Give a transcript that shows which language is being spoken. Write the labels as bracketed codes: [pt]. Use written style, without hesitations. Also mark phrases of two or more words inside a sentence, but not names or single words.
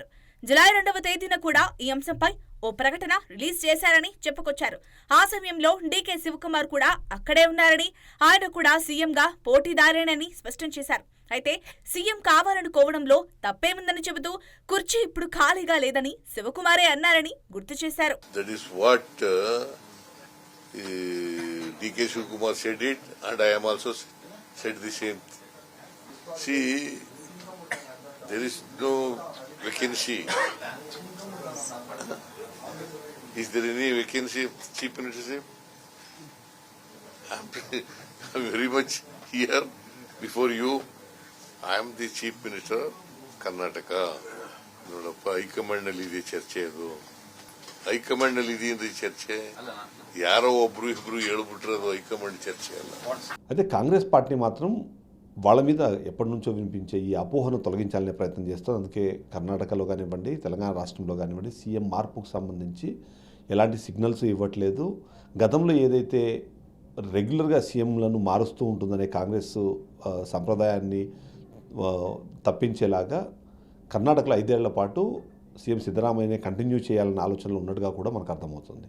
[te] జులై 2వ తేదీన కూడా ఈ అంశంపై ఓ ప్రకటన రిలీజ్ చేశారని చెప్పుకొచ్చారు. ఆ సమయంలో డీకే శివకుమార్ కూడా అక్కడే ఉన్నారని, ఆయన కూడా సీఎంగా పోటీదారేనని స్పష్టం చేశారు. అయితే సీఎం కావాలనుకోవడంలో తప్పేముందని చెబుతూ కుర్చీ ఇప్పుడు ఖాళీగా లేదని శివకుమారే అన్నారని గుర్తు చేశారు. [en] That is what DK Shivakumar said it, and I am also said the same. See, there is no vacancy. Is there any vacancy of chief ministership? I'm very much here before you. I am the chief minister of Karnataka. [kn] ನೋಡಪ್ಪ ಹೈಕಮಾಂಡ್ನಲ್ಲಿ ಇದೆ ಚರ್ಚೆ. ಅದು ಹೈಕಮಾಂಡ್ನಲ್ಲಿ ಇದೆ ಅಂದ್ರೆ ಚರ್ಚೆ ಯಾರೋ ಒಬ್ರು ಇಬ್ರು ಹೇಳ್ಬಿಟ್ರೆ ಅದು ಹೈಕಮಾಂಡ್ చర్చ అಲ್ಲ. [te] అయితే కాంగ్రెస్ పార్టీ మాత్రం వాళ్ళ మీద ఎప్పటి నుంచో వినిపించే ఈ అపోహను తొలగించాలనే ప్రయత్నం చేస్తుంది. అందుకే కర్ణాటకలో కానివ్వండి, తెలంగాణ రాష్ట్రంలో కానివ్వండి, సీఎం మార్పుకు సంబంధించి ఎలాంటి సిగ్నల్స్ ఇవ్వట్లేదు. గతంలో ఏదైతే రెగ్యులర్గా సీఎంలను మారుస్తూ ఉంటుందనే కాంగ్రెస్ సంప్రదాయాన్ని తప్పించేలాగా కర్ణాటకలో 5 ఏళ్ల పాటు సీఎం సిద్ధరామయ్యనే కంటిన్యూ చేయాలన్న ఆలోచనలు ఉన్నట్టుగా కూడా మనకు అర్థమవుతుంది.